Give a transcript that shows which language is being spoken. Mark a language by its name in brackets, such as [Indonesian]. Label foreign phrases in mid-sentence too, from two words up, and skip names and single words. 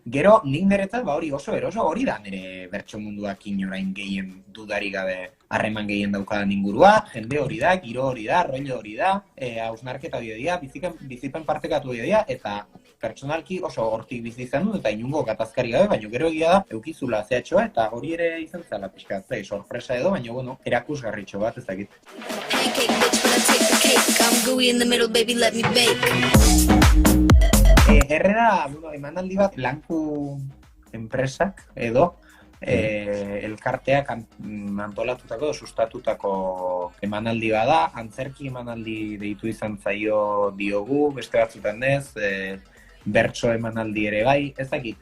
[Basque] Gero, nik niretzat, hori oso eroso, hori da nire bertso munduak orain gehien dudari gabe harreman gehien daukadan ingurua, jende hori da, giro hori da, rollo hori da, hausnarketa hori da, bizipen partekatu hori da, eta pertsonalki oso hortik bizi izan dut, eta inungo gatazkari gabe, baina gero egia da, eukizula zehatxoa, eta hori ere izan zela pixkat, sorpresa edo, baina, erakusgarritxo bat, ez dakit. [English] Pancake bitch, but I take the cake. I'm gooey in the middle, baby, let me bake. [Basque] Herrera, emanaldi bat, lanku enpresak edo, elkarteak antolatutako, sustatutako emanaldi bada, antzerki emanaldi deitu izan zaio diogu, beste batzutan ez, bertso emanaldi ere bai, ez dakit.